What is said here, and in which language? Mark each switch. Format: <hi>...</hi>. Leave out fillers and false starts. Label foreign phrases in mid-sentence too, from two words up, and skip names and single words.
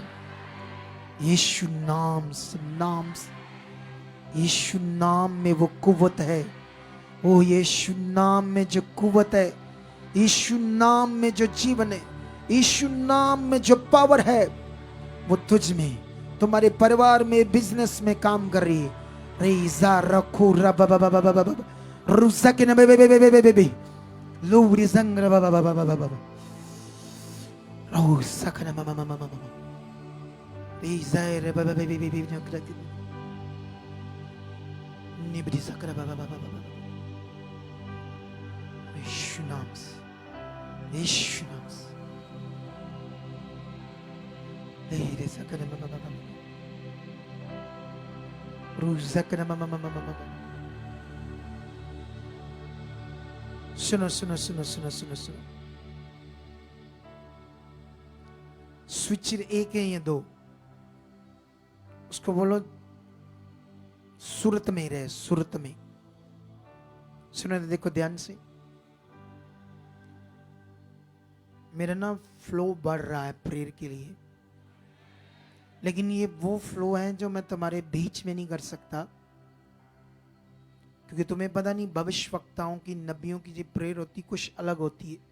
<hi>यीशु नाम से, नाम से, यीशु नाम में वो कुव्वत है। ओ यीशु नाम में जो कुव्वत है, यीशु नाम में जो जीवन है, यीशु नाम में जो पावर है, वो तुझ में, तुम्हारे परिवार में, बिजनेस में काम कर रही है। रेजा रखो रब बब बब बब बब रुसक न बे बे बे बे बे बे लो रिजंग रब बब बब बब बब रो सकन म म म म रेजा रे बब बे बे बे नकरत निबरी सकरा बब बब बब यीशु नाम से, यीशु नाम से रे सकन म म म रुसकन म म म म। सुनो सुनो सुनो सुनो सुनो सुनो, स्विचर एक है या दो, उसको बोलो सूरत में रहे, सूरत में। सुनो देखो ध्यान से, मेरा ना फ्लो बढ़ रहा है प्रेयर के लिए, लेकिन ये वो फ्लो है जो मैं तुम्हारे बीच में नहीं कर सकता, क्योंकि तुम्हें पता नहीं भविष्यवक्ताओं की, नबियों की जो प्रेयर होती कुछ अलग होती है।</hi>